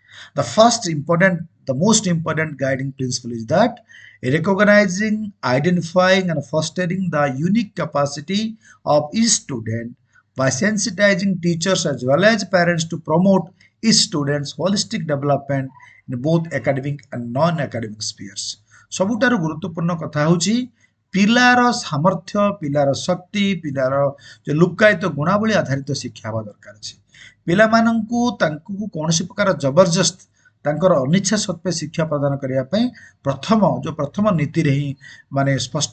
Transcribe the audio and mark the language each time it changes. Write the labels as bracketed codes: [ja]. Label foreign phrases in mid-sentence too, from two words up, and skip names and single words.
[en] The most important guiding principle is that recognizing, identifying, and fostering the unique capacity of each student by sensitizing teachers as well as parents to promote each student's holistic development in both academic and non-academic spheres. [or] ସବୁଠାରୁ ଗୁରୁତ୍ୱପୂର୍ଣ୍ଣ କଥା ହେଉଛି ପିଲାର ସାମର୍ଥ୍ୟ, ପିଲାର ଶକ୍ତି, ପିଲାର ଯେ ଲୁକ୍କାୟିତ ଗୁଣାବଳୀ ଆଧାରିତ ଶିକ୍ଷା ହେବା ଦରକାର ଅଛି। ପିଲାମାନଙ୍କୁ ତାଙ୍କୁ କୌଣସି ପ୍ରକାର ଜବରଦସ୍ତ ତାଙ୍କର ଅନିଚ୍ଛା ସତ୍ତ୍ୱେ ଶିକ୍ଷା ପ୍ରଦାନ କରିବା ପାଇଁ ପ୍ରଥମ ନୀତିରେ ହିଁ ମାନେ ସ୍ପଷ୍ଟ